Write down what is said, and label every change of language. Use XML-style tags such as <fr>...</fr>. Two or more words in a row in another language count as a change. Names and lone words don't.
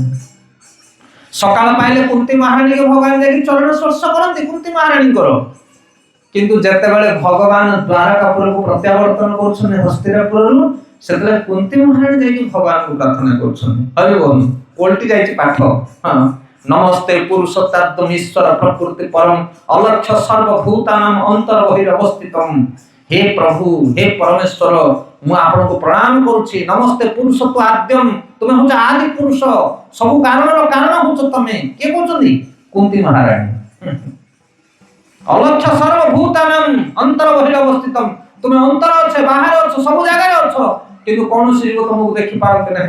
<or>ସକାଳ ପାଇଲେ କୁନ୍ତୀ ମହାରାଣୀଙ୍କୁ ଭଗବାନ ଯାଇକି ଚରଣ ସ୍ପର୍ଶ କରନ୍ତି କୁନ୍ତୀ ମହାରାଣୀଙ୍କର, କିନ୍ତୁ ଯେତେବେଳେ ଭଗବାନ ଦ୍ୱାରକାପୁରକୁ ପ୍ରତ୍ୟାବର୍ତ୍ତନ କରୁଛନ୍ତି ହସ୍ତିନାପୁରରୁ, ସେତେବେଳେ କୁନ୍ତୀ ମହାରାଣୀ ଯାଇକି ଭଗବାନଙ୍କୁ ପ୍ରାର୍ଥନା କରୁଛନ୍ତି। ହରି ବୋଲ, ଓଲଟି ଯାଇଛି ପାଠ।</or> <sa>ହଁ, ନମସ୍ତେ ପୁରୁଷୋତ୍ତମ ଈଶ୍ୱର ପ୍ରକୃତି ପରମ ଅଲକ୍ଷ୍ୟ ସର୍ବଭୂତାନାଂ ଅନ୍ତର ବହିରବସ୍ଥିତମ୍।</sa> <hi>हे प्रभु, हे परमेश्वर,</hi> <or>ମୁଁ ଆପଣଙ୍କୁ ପ୍ରଣାମ କରୁଛି।</or> <sa>ନମସ୍ତେ ପୁରୁଷତ୍ଵ ଆଦ୍ୟମ୍,</sa> <or>ତୁମେ ହଉଛ ଆଦି ପୁରୁଷ, ସବୁ କାରଣର କାରଣ ହଉଛ ତମେ। କିଏ କହୁଛନ୍ତି? କୁନ୍ତୀ ମହାରାଣୀ।</or> <sa>ଅଲକ୍ଷ୍ୟ ସର୍ବଭୂତାନାଂ ଅନ୍ତର ବହିରବସ୍ଥିତମ୍,</sa> <or>ତୁମେ ଅନ୍ତର ଅଛ, ବାହାରେ ଅଛ, ସବୁ ଜାଗାରେ ଅଛ, କିନ୍ତୁ କୌଣସି ଜୀବ ତମକୁ ଦେଖି ପାରନ୍ତି ନାହିଁ।</or>